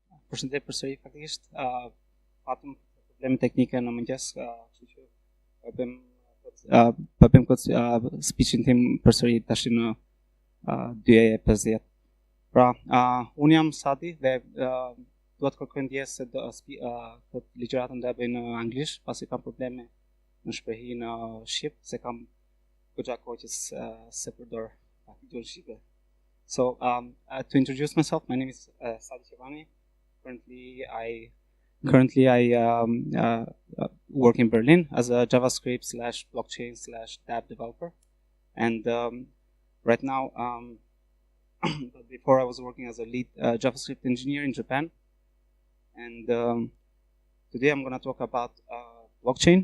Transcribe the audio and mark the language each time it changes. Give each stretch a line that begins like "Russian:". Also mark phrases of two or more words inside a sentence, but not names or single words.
Albanian: Përshëndetje përsëri faktikisht. Patëm probleme teknike në mëngjes, kështu që bëjmë këtë speechin tim përsëri tash në 2:50. Pra, unë jam Sadi dhe dua të kërkoj ndjes se këtë ligjëratën do e bëj në anglisht, pasi kam probleme në shprehi në shqip, se kam goxha kohë që se përdor gjuhën shqipe.
English: So, to introduce myself, my name is Sadi Qevani. Currently, I work in Berlin as a JavaScript / blockchain / DApp developer, and right now, but before I was working as a lead JavaScript engineer in Japan, and today I'm going to talk about blockchain.